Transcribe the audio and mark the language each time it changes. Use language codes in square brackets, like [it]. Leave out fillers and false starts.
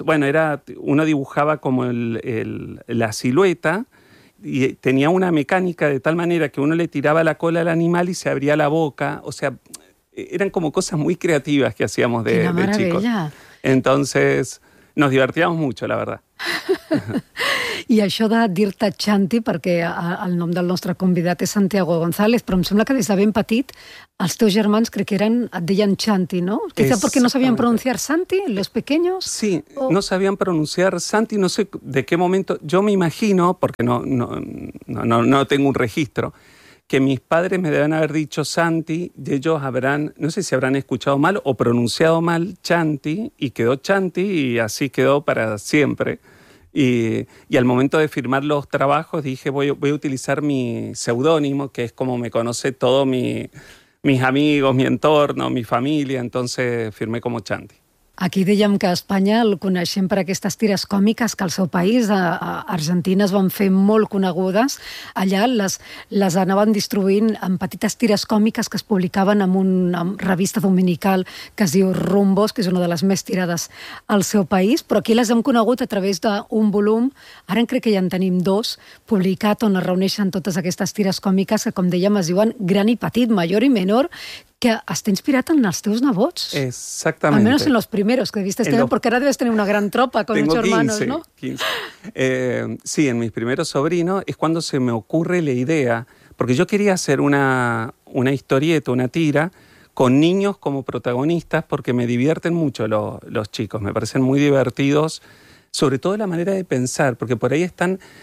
[es] Bueno, uno dibujaba como la silueta y tenía una mecánica de tal manera que uno le tiraba la cola al animal y se abría la boca. O sea, eran como cosas muy creativas que hacíamos de chicos. ¡Qué maravilla! Entonces, Nos divertíamos mucho, la verdad. [ca] I això de dir-te Xanti, perquè el nom del nostre convidat és Santiago González, però em sembla que des de ben petit els teus germans crec que eren, et deien Xanti, no? Quizá perquè no sabien pronunciar Santi, [es] los pequeños. [ca] Sí, o... no sabien pronunciar Santi, [es] no sé de qué momento. Yo me imagino, porque no tengo un registro, que mis padres me deben haber dicho Santi y ellos habrán, no sé si habrán escuchado mal o pronunciado mal Xanti y quedó Xanti y así quedó para siempre. Y al momento de firmar los trabajos dije voy a utilizar mi seudónimo, que es como me conoce todo mis amigos, mi entorno, mi familia, entonces firmé como Xanti. [ca] Aquí dèiem que a Espanya el coneixem per aquestes tires còmiques que al seu país, a Argentina, es van fer molt conegudes. Allà les anaven distribuint en petites tires còmiques que es publicaven en una revista dominical que es diu Rumbos, que és una de les més tirades al seu país, però aquí les hem conegut a través d'un volum, ara crec que ja en tenim dos, publicat on es reuneixen totes aquestes tires còmiques que, com dèiem, es diuen Gran i Petit, Major i Menor, que està inspirat en els teus nebots. Exactament. Almenys en els primers que vistes, perquè ara debes tenir una gran tropa con [es] tengo ocho hermanos, 15, ¿no? 15. Sí, en mis primeros sobrinos es cuando se me ocurre la idea, porque yo quería hacer una historieta, una tira, con niños como protagonistas, porque me divierten mucho los chicos, me parecen muy divertidos, sobre todo la manera de pensar, porque por ahí están...